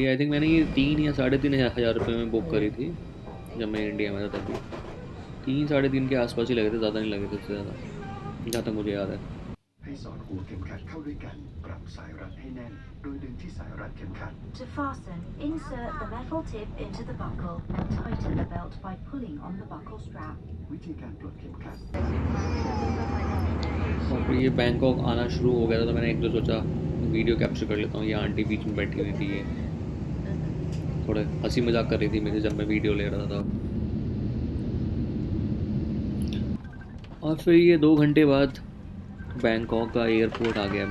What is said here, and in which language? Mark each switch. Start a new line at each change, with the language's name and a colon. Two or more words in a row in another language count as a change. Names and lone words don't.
English: I think
Hindi: मैंने ये 3 या 3,500 रुपये में बुक करी थी जब मैं इंडिया में था तभी। 3-3.5 के आसपास ही लगे थे, ज़्यादा नहीं लगे थे उससे ज़्यादा, जहाँ तक मुझे याद है।
Thai: ให้สอดหัวเข็มขัดเข้าด้วยกันปรับสายรัดให้แน่นโดยดึงที่สายรัดเข็มขัด
English: To fasten, insert the metal tip into the buckle and tighten the belt by pulling on the buckle strap.
Thai: วิธีการปลดเข็มขัด
Hindi: और फिर ये बैंकॉक आना शुरू हो गया था, तो मैंने एक दो सोचा
English: video capture
Hindi: कर लेता हूँ। ये आंटी बीच में बैठी हुई थी, ये थोड़े हंसी मजाक कर रही थी मेरे जब मैं वीडियो ले रहा था। और फिर ये 2 घंटे बाद बैंकॉक का एयरपोर्ट आ गया।